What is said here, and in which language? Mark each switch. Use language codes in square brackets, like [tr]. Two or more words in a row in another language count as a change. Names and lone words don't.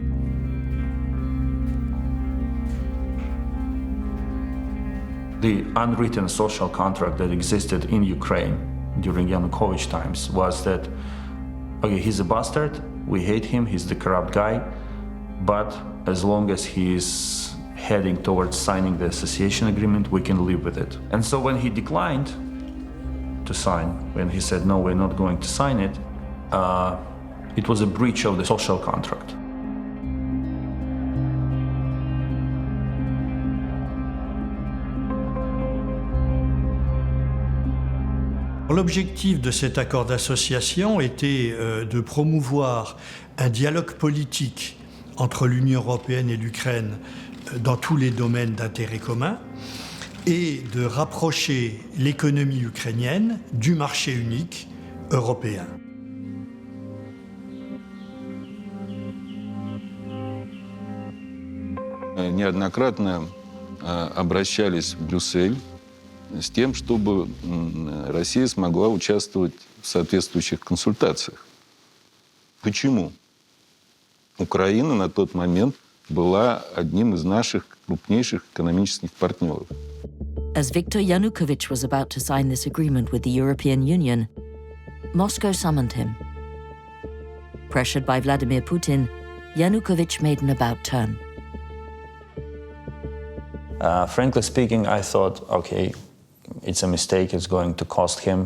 [en] The unwritten social contract that existed in Ukraine during Yanukovych times was that okay, he's a bastard, we hate him, he's the corrupt guy, but as long as he's heading towards signing the association agreement, we can live with it. And so when he declined to sign, when he said, no, we're not going to sign it, it was a breach of the social contract. [fr] L'objectif de cet accord d'association était de promouvoir un dialogue politique entre l'Union européenne et l'Ukraine dans tous les domaines d'intérêt commun et de rapprocher l'économie ukrainienne du marché unique européens. [ru] Неоднократно обращались в Брюссель с тем, чтобы Россия смогла участвовать в соответствующих консультациях. Почему? Украина на тот момент была одним из наших крупнейших экономических партнеров. [en] As Viktor Yanukovych was about to sign this agreement with the European Union, Moscow summoned him. Pressured by Vladimir Putin, Yanukovych made an about-turn. Frankly speaking, I thought, okay, it's a mistake, it's going to cost him.